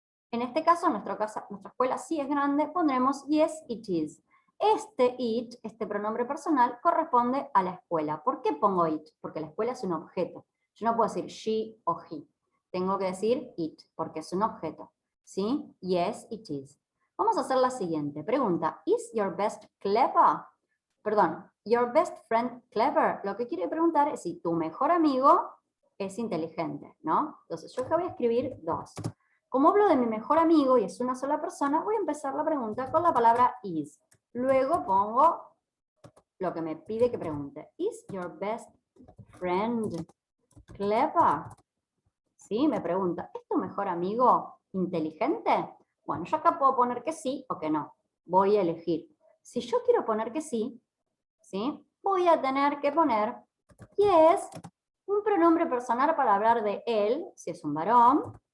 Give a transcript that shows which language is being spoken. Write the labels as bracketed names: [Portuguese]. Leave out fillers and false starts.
[Spanish] En este caso, nuestra escuela sí es grande, pondremos [English] yes, it is. [Spanish] Este it, este pronombre personal, corresponde a la escuela. ¿Por qué pongo it? Porque la escuela es un objeto. Yo no puedo decir she o he. Tengo que decir it, porque es un objeto. ¿Sí? [English] Yes, it is. [Spanish] Vamos a hacer la siguiente. [English] Pregunta, is your best clever? Perdón, your best friend clever. [Spanish] Lo que quiere preguntar es si tu mejor amigo es inteligente, ¿no? Entonces yo acá voy a escribir 2. Como hablo de mi mejor amigo y es una sola persona, voy a empezar la pregunta con la palabra is. Luego pongo lo que me pide que pregunte. [English] Is your best friend clever? [Spanish] ¿Sí? Me pregunta, ¿es tu mejor amigo inteligente? Bueno, yo acá puedo poner que sí o que no. Voy a elegir. Si yo quiero poner que sí, ¿sí? Voy a tener que poner yes, un pronombre personal para hablar de él, si es un varón.